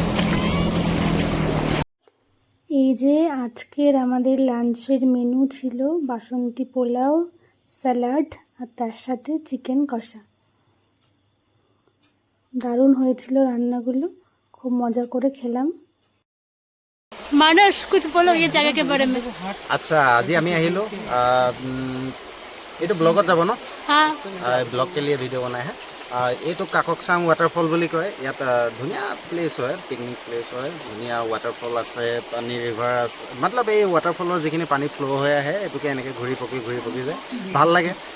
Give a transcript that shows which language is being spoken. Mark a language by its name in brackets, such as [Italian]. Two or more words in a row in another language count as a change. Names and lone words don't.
[Bangla] এই যে আজকের আমাদের লাঞ্চের মেনু ছিল বাসন্তী পোলাও, স্যালাড আর তার সাথে চিকেন কষা। দারুণ হয়েছিল রান্নাগুলো, খুব মজা করে খেলাম। [Hindi] मानस कुछ बोलो इस जगह के बारे में। [Assamese] আচ্ছা, আজি আমি আহিলো এইটো ব্লগত যাব ন? হ্যাঁ, [Hindi] ब्लॉग के लिए वीडियो बनाई है। [Assamese] এইটো কাককচাং ৱাটাৰফল বুলি কয়। ইয়াত ধুনীয়া প্লেচ হয়, পিকনিক প্লেচ হয়। ধুনীয়া ৱাটাৰফল আছে, পানী ৰিভাৰ আছে। মতলব এই ৱাটাৰফলৰ যিখিনি পানী ফ্ল' হৈ আহে, এইটোকে এনেকৈ ঘূৰি পকি যায়, ভাল লাগে।